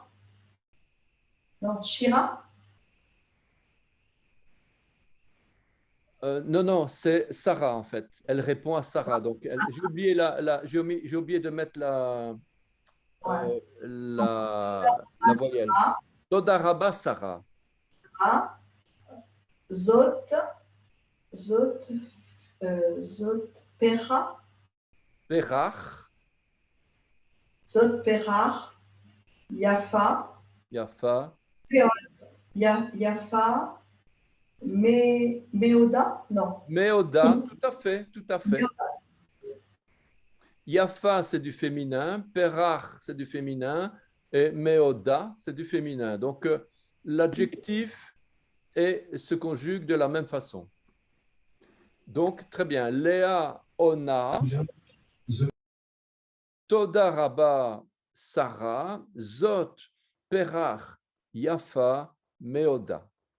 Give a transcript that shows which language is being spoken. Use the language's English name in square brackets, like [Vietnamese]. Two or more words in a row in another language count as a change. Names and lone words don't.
[French] Non, Shira. non, non, c'est Sarah en fait. Elle répond à Sarah. Donc, j'ai oublié, j'ai oublié de mettre Ouais. la voyelle. [Hebrew] תודה רבה, תודה רבה Sarah. זאת, זאת, זאת, פרח, Perach, זאת, פרח, יפה, Yafa, יפה, מאודה, non. Meoda, [French] tout à fait, tout à fait. [Hebrew] Meoda. [French] Yafa, c'est du féminin, Perach, c'est du féminin, et Meoda, c'est du féminin. Donc, l'adjectif se conjugue de la même façon. Donc, très bien. Léa, Ona, [Hebrew] תודה רבה, Sarah, זאת, פרח, יפה, מאודה.